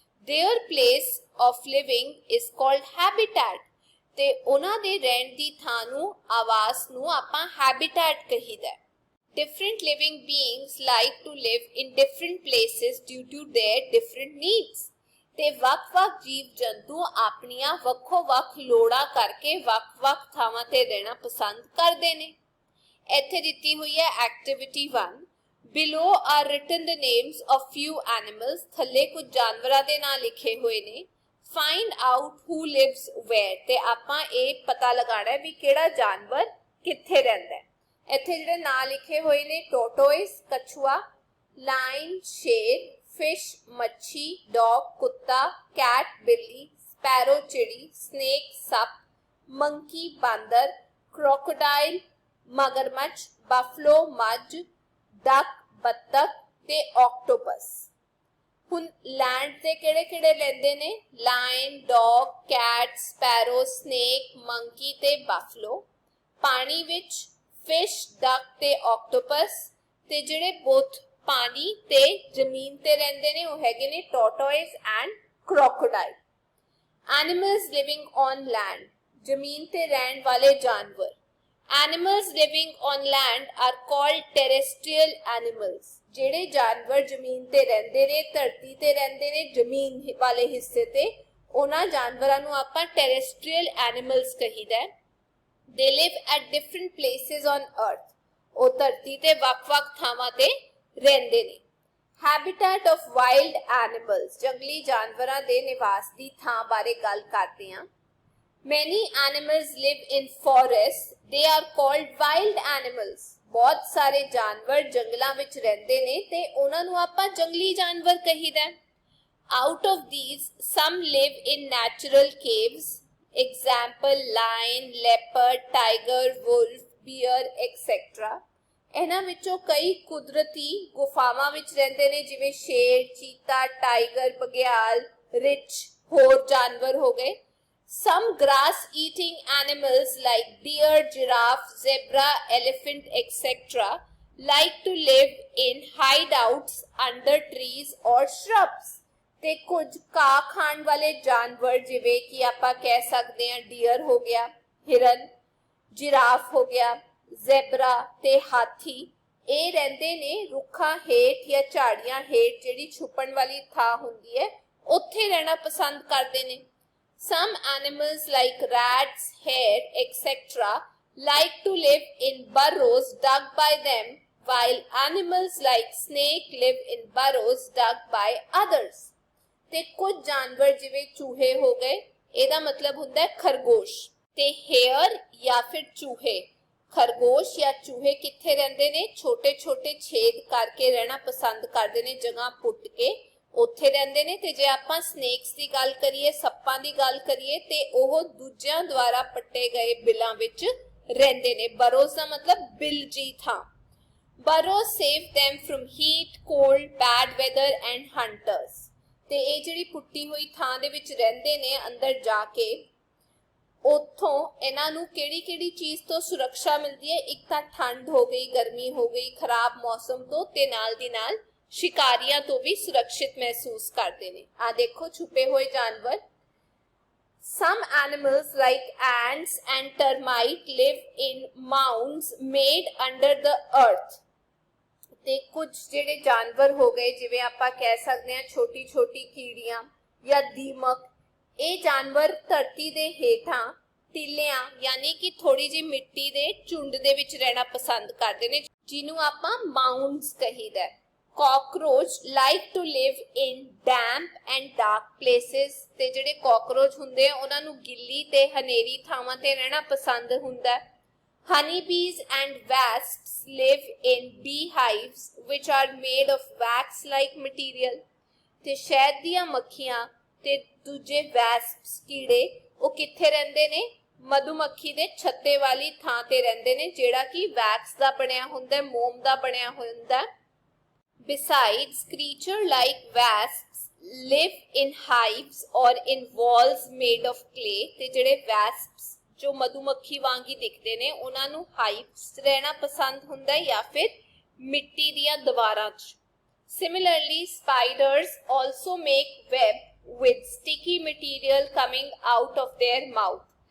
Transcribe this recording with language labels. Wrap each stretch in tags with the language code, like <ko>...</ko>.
<en>Their place of living is called habitat,</en> <pa>ਤੇ ਉਹਨਾਂ ਦੇ ਰਹਿਣ ਦੀ ਥਾਂ ਨੂੰ ਆਵਾਸ ਨੂੰ ਆਪਾਂ habitat ਕਹੀਦਾ।</pa> <en>Different living beings like to live in different places due to their different needs,</en> <pa>ਤੇ ਵੱਖ-ਵੱਖ ਜੀਵ ਜੰਤੂ ਆਪਣੀਆਂ ਵੱਖੋ-ਵੱਖ ਲੋੜਾਂ ਕਰਕੇ ਵੱਖ-ਵੱਖ ਥਾਵਾਂ ਤੇ ਰਹਿਣਾ ਪਸੰਦ ਕਰਦੇ ਨੇ। ਇੱਥੇ ਦਿੱਤੀ ਹੋਈ ਹੈ activity 1।</pa> <en>Below are written the names of few animals.</en> <pa>ਥੱਲੇ ਕੁਝ ਜਾਨਵਰਾਂ ਦੇ ਨਾਂ ਲਿਖੇ ਹੋਏ ਨੇ।</pa> <en>Find out who lives where,</en> <pa>ਤੇ ਆਪਾਂ ਇਹ ਪਤਾ ਲਗਾਉਣਾ ਵੀ ਕਿਹੜਾ ਜਾਨਵਰ ਕਿੱਥੇ ਰਹਿੰਦਾ ਹੈ। ਇੱਥੇ ਜਿਹੜੇ ਨਾਂ ਲਿਖੇ ਹੋਏ ਨੇ ਟੋਟੋਇਸ ਕਛੂਆ, ਲਾਇਨ ਸ਼ੇਰ, ਫਿਸ਼ ਮੱਛੀ, ਡੌਗ ਕੁੱਤਾ, ਕੈਟ ਬਿੱਲੀ, ਸਪੈਰੋ ਚਿੜੀ, ਸਨੇਕ ਸੱਪ, ਮੰਕੀ ਬਾਂਦਰ, ਕ੍ਰੋਕੋਡਾਈਲ ਮਗਰਮੱਛ, ਬਫਲੋ ਮੱਝ, ਡਕ ਬੱਤਖ ਤੇ ਆਕਟੋਪਸ। ਹੁਣ ਲੈਂਡ ਤੇ ਕਿਹੜੇ-ਕਿਹੜੇ ਲੈਂਦੇ ਨੇ? Line, dog, cat, sparrow, snake, monkey ਤੇ ਬਫਲੋ। ਪਾਣੀ ਵਿੱਚ ਫਿਸ਼, ਡਕ ਤੇ ਆਕਟੋਪਸ। ਤੇ ਜਿਹੜੇ ਬੋਥ ਪਾਣੀ ਤੇ ਜ਼ਮੀਨ ਤੇ ਰਹਿੰਦੇ ਨੇ ਉਹ ਹੈਗੇ ਨੇ ਟੋਰਟੋਇਸ and crocodile.</pa> <en>animals living on land,</en> <pa>ਜ਼ਮੀਨ ਤੇ ਰਹਿਣ ਵਾਲੇ ਜਾਨਵਰ।</pa> <en>Animals living on land are called terrestrial animals.</en> <pa>ਜਿਹੜੇ ਜਾਨਵਰ ਜ਼ਮੀਨ ਤੇ ਰਹਿੰਦੇ ਨੇ, ਧਰਤੀ ਤੇ ਰਹਿੰਦੇ ਨੇ, ਜ਼ਮੀਨ ਵਾਲੇ ਹਿੱਸੇ ਤੇ, ਉਹਨਾਂ ਜਾਨਵਰਾਂ ਨੂੰ ਆਪਾਂ terrestrial animals ਕਹੀਦਾ ਹੈ।</pa> <en>They live at different places on earth.</en> <pa>ਉਹ ਧਰਤੀ ਤੇ ਵੱਖ-ਵੱਖ ਥਾਵਾਂ ਤੇ ਰਹਿੰਦੇ ਨੇ।</pa> <en>Habitat of wild animals,</en> <pa>ਜੰਗਲੀ ਜਾਨਵਰਾਂ ਦੇ ਨਿਵਾਸ ਦੀ ਥਾਂ ਬਾਰੇ ਗੱਲ ਕਰਦੇ ਹਾਂ।</pa> <en>Many animals live in forests. They are called wild animals.</en> <pa>ਬਹੁਤ ਸਾਰੇ ਜਾਨਵਰ ਜੰਗਲਾਂ ਵਿੱਚ ਰਹਿੰਦੇ ਨੇ ਤੇ ਉਹਨਾਂ ਨੂੰ ਆਪਾਂ ਜੰਗਲੀ ਜਾਨਵਰ ਕਹੀਦਾ।</pa> <en>Out of these, some live in natural caves. Example, lion, leopard, tiger, wolf, bear, etc.</en> <pa>ਇਹਨਾਂ ਵਿੱਚੋਂ ਕਈ ਕੁਦਰਤੀ ਗੁਫਾਵਾਂ ਵਿੱਚ ਰਹਿੰਦੇ ਨੇ, ਜਿਵੇਂ ਸ਼ੇਰ, ਚੀਤਾ, ਟਾਈਗਰ, ਬਘਿਆਲ, ਰਿੱਛ, ਹੋਰ ਜਾਨਵਰ ਹੋ ਗਏ।</pa> <en>Some grass-eating animals like deer, giraffe, zebra, elephant, etc. like to live in hideouts under trees or shrubs.</en> <pa>ਤੇ ਕੁਝ ਘਾਹ ਖਾਣ ਵਾਲੇ ਜਾਨਵਰ ਜਿਵੇਂ ਕਿ ਆਪਾਂ ਕਹਿ ਸਕਦੇ ਹਾਂ ਡੀਅਰ ਹੋ ਗਿਆ, ਹਿਰਨ, ਜਿਰਾਫ ਹੋ ਗਿਆ, ਜ਼ੈਬਰਾ ਤੇ ਹਾਥੀ, ਇਹ ਰਹਿੰਦੇ ਨੇ ਰੁੱਖਾਂ ਹੇਠ ਜਾਂ ਝਾੜੀਆਂ ਹੇਠ, ਜਿਹੜੀ ਛੁਪਣ ਵਾਲੀ ਥਾਂ ਹੁੰਦੀ ਹੈ, ਉੱਥੇ ਰਹਿਣਾ ਪਸੰਦ ਕਰਦੇ ਨੇ।</pa> <en>Some animals like rats, hare, etc. like to live in burrows dug by them, while animals like snake live in burrows dug by others.</en> <pa>ਤੇ ਕੁਝ ਜਾਨਵਰ ਜਿਵੇਂ ਚੂਹੇ ਹੋ ਗਏ, ਇਹਦਾ ਮਤਲਬ ਹੁੰਦਾ ਹੈ ਖਰਗੋਸ਼, ਤੇ ਹੇਅਰ ਜਾਂ ਫਿਰ ਚੂਹੇ। ਖਰਗੋਸ਼ ਜਾਂ ਚੂਹੇ ਕਿੱਥੇ ਰਹਿੰਦੇ ਨੇ? ਛੋਟੇ-ਛੋਟੇ ਛੇਦ ਕਰਕੇ ਰਹਿਣਾ ਪਸੰਦ ਕਰਦੇ ਨੇ, ਜਗ੍ਹਾ ਪੁੱਟ ਕੇ ਉੱਥੇ ਰਹਿੰਦੇ ਨੇ। ਤੇ ਜੇ ਆਪਾਂ ਸਨੇਕਸ ਦੀ ਗੱਲ ਕਰੀਏ, ਸੱਪਾਂ ਦੀ ਗੱਲ ਕਰੀਏ, ਤੇ ਉਹ ਦੂਜਿਆਂ ਦੁਆਰਾ ਪੱਟੇ ਗਏ ਬਿੱਲਾਂ ਵਿੱਚ ਰਹਿੰਦੇ ਨੇ। ਬਰੋਜ਼ ਦਾ ਮਤਲਬ ਬਿੱਲ ਜੀ ਥਾਂ।</pa> <en>Burrows save them from heat, cold, bad weather and hunters।</en> <pa>ਤੇ ਇਹ ਜਿਹੜੀ ਪੁੱਟੀ ਹੋਈ ਥਾਂ ਦੇ ਵਿੱਚ ਰਹਿੰਦੇ ਨੇ ਅੰਦਰ ਜਾ ਕੇ, ਉੱਥੋਂ ਇਹਨਾਂ ਨੂੰ ਕਿਹੜੀ ਚੀਜ਼ ਤੋਂ ਸੁਰੱਖਿਆ ਮਿਲਦੀ ਹੈ? ਇੱਕ ਤਾਂ ਠੰਡ ਹੋ ਗਈ, ਗਰਮੀ ਹੋ ਗਈ, ਖਰਾਬ ਮੌਸਮ ਤੋਂ, ਤੇ ਨਾਲ ਦੀ ਨਾਲ ਸ਼ਿਕਾਰੀਆਂ ਤੋਂ ਵੀ ਸੁਰੱਖਿਅਤ ਮਹਿਸੂਸ ਕਰਦੇ ਨੇ। ਆ ਦੇਖੋ ਛੁਪੇ ਹੋਏ ਜਾਨਵਰ।</pa> <en>Some animals like ants and termites live in mounds made under the earth।</en> <pa>ਤੇ ਕੁਝ ਜਿਹੜੇ ਜਾਨਵਰ ਹੋ ਗਏ, ਜਿਵੇਂ ਆਪਾਂ ਕਹਿ ਸਕਦੇ ਹਾਂ ਛੋਟੀ ਛੋਟੀ ਕੀੜੀਆਂ ਜਾਂ ਦੀਮਕ, ਇਹ ਜਾਨਵਰ ਧਰਤੀ ਦੇ ਹੇਠਾਂ ਟਿੱਲਿਆਂ ਯਾਨੀ ਕਿ ਥੋੜੀ ਜਿਹੀ ਮਿੱਟੀ ਦੇ ਝੁੰਡ ਦੇ ਵਿੱਚ ਰਹਿਣਾ ਪਸੰਦ ਕਰਦੇ ਨੇ, ਜਿਹਨੂੰ ਆਪਾਂ ਮਾਊਂਡਸ ਕਹੀਦਾ।</pa> <en>Cockroach like to live in damp and dark places।</en> <pa>ਤੇ ਜਿਹੜੇ ਕਾਕਰੋਚ ਹੁੰਦੇ ਆ ਉਹਨਾਂ ਨੂੰ ਗਿੱਲੀ ਤੇ ਹਨੇਰੀ ਥਾਵਾਂ ਤੇ ਰਹਿਣਾ ਪਸੰਦ ਹੁੰਦਾ।</pa> <en>Honeybees and wasps live in beehives which are made of wax-like material।</en> <pa>ਤੇ ਸ਼ਹਿਦ ਦੀਆਂ ਮੱਖੀਆਂ ਤੇ ਦੂਜੇ wasps ਕੀੜੇ ਉਹ ਕਿੱਥੇ ਰਹਿੰਦੇ ਨੇ? ਮਧੂਮੱਖੀ ਦੇ ਛੱਤੇ ਵਾਲੀ ਥਾਂ ਤੇ ਰਹਿੰਦੇ ਨੇ, ਜਿਹੜਾ ਕਿ ਵੈਕਸ ਦਾ ਬਣਿਆ ਹੁੰਦਾ, ਮੋਮ ਦਾ ਬਣਿਆ ਹੁੰਦਾ।</pa> <en>Besides, creatures like wasps live in hives or in walls made of clay।</en> <pa>ਤੇ ਜਿਹੜੇ wasps ਜੋ ਮਧੂਮੱਖੀ ਵਾਂਗ ਹੀ ਦਿਖਦੇ ਨੇ, ਉਹਨਾਂ ਨੂੰ ਹਾਈਵਸ ਰਹਿਣਾ ਪਸੰਦ ਹੁੰਦਾ ਜਾਂ ਫਿਰ ਮਿੱਟੀ ਦੀਆਂ ਦੀਵਾਰਾਂ 'ਚ।</pa> <en>Similarly, spiders also make web with sticky material coming out of their mouth।</en>